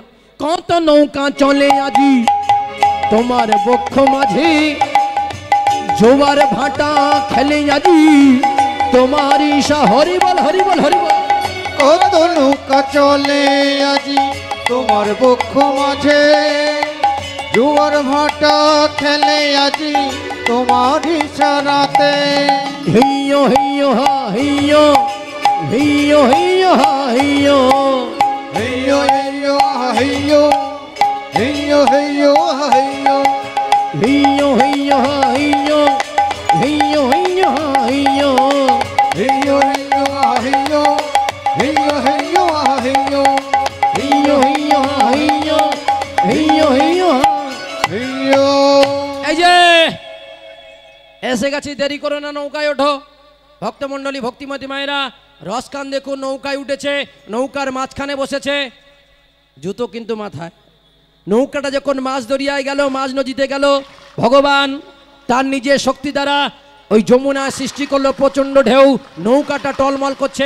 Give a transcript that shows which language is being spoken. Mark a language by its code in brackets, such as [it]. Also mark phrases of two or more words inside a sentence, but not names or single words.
[bn] কত নৌকা চলে আজি তোমার বক্ষ মাঝে, জোয়ার ভাটা খেলে আজি তোমার ঈশা। হরিবল হরিবল হরিবল। কত নৌকা চলে আজি তোমার বক্ষ মাঝে, জোয়ার ভাটা খেলে আজি তোমার ইশারাতে। হিয়ো হিয়ো হা হিয়ো, হিয়ো হিয়ো হা হিয়ো, হেইয়ো হেইয়ো আহা হেইয়ো হেইয়ো হেইয়ো আহা হেইয়ো। হিয়ো হিয়ো হা হিয়ো, হিয়ো হিয়ো হা হিয়ো, হেইয়ো হেইয়ো আহা হেইয়ো হেইয়ো হেইয়ো আহা হেইয়ো। হিয়ো হিয়ো হা হিয়ো, হিয়ো হিয়ো হা। হেইয়ো। এই যে এসে গেছি, দেরি করো না, নৌকায় ওঠো। ভক্তমণ্ডলী, ভক্তিমতী মায়েরা, রসকান দেখুন নৌকায় উঠেছে, নৌকার মাঝখানে বসেছে, জুতো কিন্তু মাথায়। নৌকাটা যখন মাছ দরিয়ায় গেল, মাছ নদীতে গেল, ভগবান তার নিজের শক্তি দ্বারা ওই যমুনা সৃষ্টি করলো প্রচন্ড ঢেউ, নৌকাটা টলমল করছে।